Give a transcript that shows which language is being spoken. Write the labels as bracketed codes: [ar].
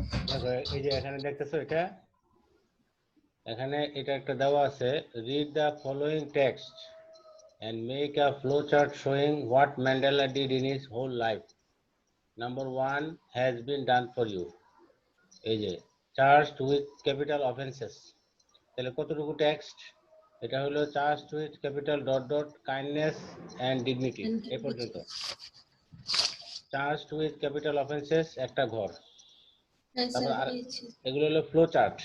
[bn] দেখো এই যে এখানে দেখতেছো এটা, এখানে এটা একটা দেওয়া আছে, [en] Read the following text and make a flowchart showing what Mandela did in his whole life. Number 1 has been done for you. [bn] এই যে [en] charged with capital offenses, [bn] তাহলে কতটুকু টেক্সট? এটা হলো [en] charged with capital dot dot kindness and dignity, [bn] এই পর্যন্ত। [en] charged with capital offences [bn] একটা ঘর, তারপর আর এগুলো হলো ফ্লো চার্ট।